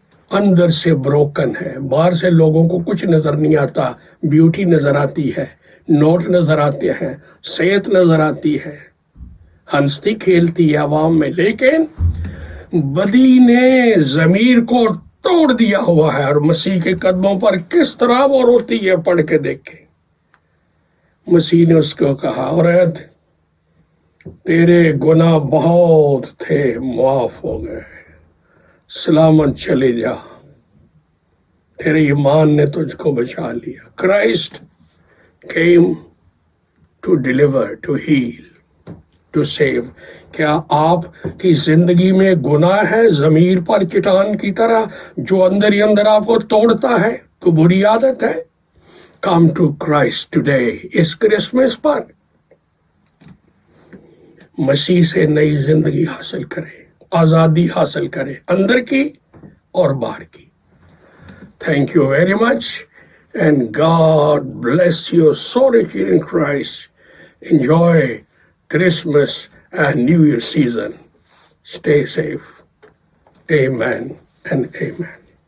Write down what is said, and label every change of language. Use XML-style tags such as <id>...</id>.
<ur>اندر سے بروکن ہے. باہر سے لوگوں کو کچھ نظر نہیں آتا، بیوٹی نظر آتی ہے، نوٹ نظر آتے ہیں، صحت نظر آتی ہے، ہنستی کھیلتی ہے عوام میں، لیکن بدی نے ضمیر کو توڑ دیا ہوا ہے. اور مسیح کے قدموں پر کس طرح وہ روتی ہے، پڑھ کے دیکھیں. مسیح نے اس کو کہا عورت، تیرے گناہ بہت تھے، معاف ہو گئے، سلامت چلے جا، تیرے ایمان نے تجھ کو بچا لیا.</ur> <en>Christ came to deliver, to heal, to save.</en> <ur>کیا آپ کی زندگی میں گناہ ہے ضمیر پر چٹان کی طرح جو اندر ہی اندر آپ کو توڑتا ہے؟ کوئی بری عادت ہے؟</ur> <en>Come to Christ today.</en> <ur>اس Christmas پر مسیح سے نئی زندگی حاصل کرے, آزادی حاصل کرے, اندر کی اور باہر کی.</ur> <en>Thank you very much, and God bless you so richly in Christ. Enjoy Christmas and New Year season. Stay safe. Amen and amen.</en>